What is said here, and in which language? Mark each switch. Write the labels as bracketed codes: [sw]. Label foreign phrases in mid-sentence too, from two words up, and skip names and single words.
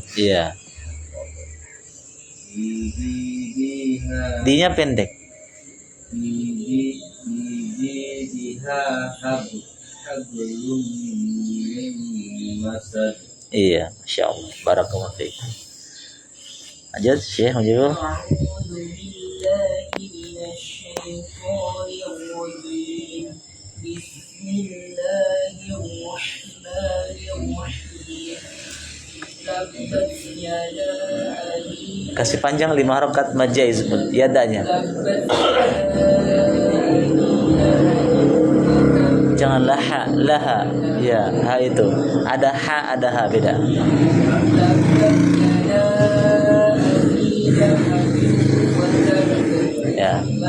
[id] Iya. D-nya pendek. [ar] دها حبل من مسد. [id] Iya, [ar] ما شاء الله. بارك الله فيك. [id] Lanjut, Syekh Mujibur. [ar] أعوذ بالله من الشيطان الرجيم. بسم الله الرحمن الرحيم. تبت يدا أبي [id] Kasih panjang 5 harakat majais yadanya. Jangan laha. Ya, ha itu. Ada ha, ada ha beda. Ya.